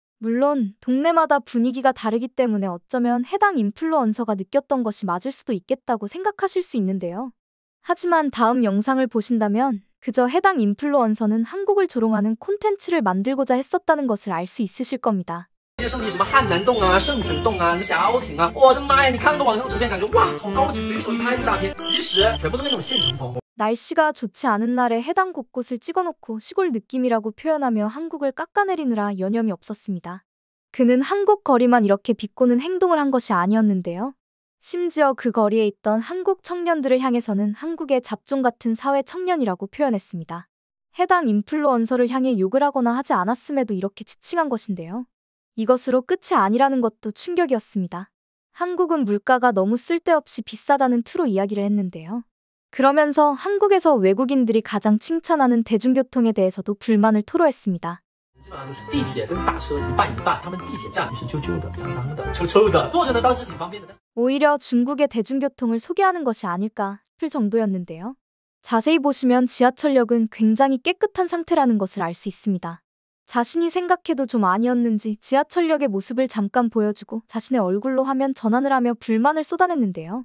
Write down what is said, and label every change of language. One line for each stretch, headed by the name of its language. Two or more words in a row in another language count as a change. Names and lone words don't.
Korean: 물론 동네마다 분위기가 다르기 때문에 어쩌면 해당 인플루언서가 느꼈던 것이 맞을 수도 있겠다고 생각하실 수 있는데요. 하지만 다음 영상을 보신다면 그저 해당 인플루언서는 한국을 조롱하는 콘텐츠를 만들고자 했었다는 것을 알 수 있으실 겁니다.
Chinese: 这些圣地什么汉南洞啊、圣水洞啊、霞欧亭啊，我的妈呀！你看那个网上的图片，感觉哇，好高级，随手一拍一大片。其实全部都是那种现成风。
Korean: 날씨가 좋지 않은 날에 해당 곳곳을 찍어놓고 시골 느낌이라고 표현하며 한국을 깎아내리느라 여념이 없었습니다. 그는 한국 거리만 이렇게 비꼬는 행동을 한 것이 아니었는데요. 심지어 그 거리에 있던 한국 청년들을 향해서는 한국의 잡종 같은 사회 청년이라고 표현했습니다. 해당 인플루언서를 향해 욕을 하거나 하지 않았음에도 이렇게 지칭한 것인데요. 이것으로 끝이 아니라는 것도 충격이었습니다. 한국은 물가가 너무 쓸데없이 비싸다는 투로 이야기를 했는데요. 그러면서 한국에서 외국인들이 가장 칭찬하는 대중교통에 대해서도 불만을 토로했습니다.
Chinese: 基本上就是地铁跟打车一半一半，他们地铁站是旧旧的、脏脏的、臭臭的，坐着呢倒是挺方便的。
Korean: 오히려 중국의 대중교통을 소개하는 것이 아닐까 싶을 정도였는데요. 자세히 보시면 지하철역은 굉장히 깨끗한 상태라는 것을 알 수 있습니다. 자신이 생각해도 좀 아니었는지 지하철역의 모습을 잠깐 보여주고 자신의 얼굴로 화면 전환을 하며 불만을 쏟아냈는데요.